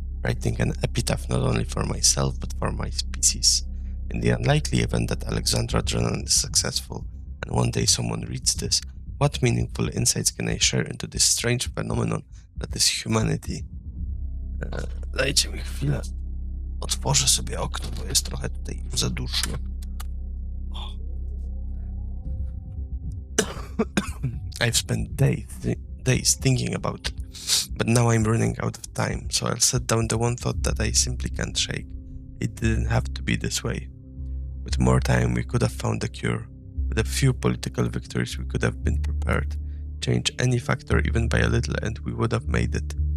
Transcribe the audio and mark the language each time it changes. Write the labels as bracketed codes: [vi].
[en] Writing an epitaph not only for myself but for my species. In the unlikely event that Alexandra Drennan is successful, and one day someone reads this, what meaningful insights can I share into this strange phenomenon that is humanity? [pl] Dajcie mi chwilę. Otworzę sobie okno, bo jest trochę tutaj za duszno. [en] I've spent days thinking about it, but now I'm running out of time, so I'll set down the one thought that I simply can't shake. It didn't have to be this way. With more time, we could have found a cure. With a few political victories, we could have been prepared. Change any factor even by a little and we would have made it.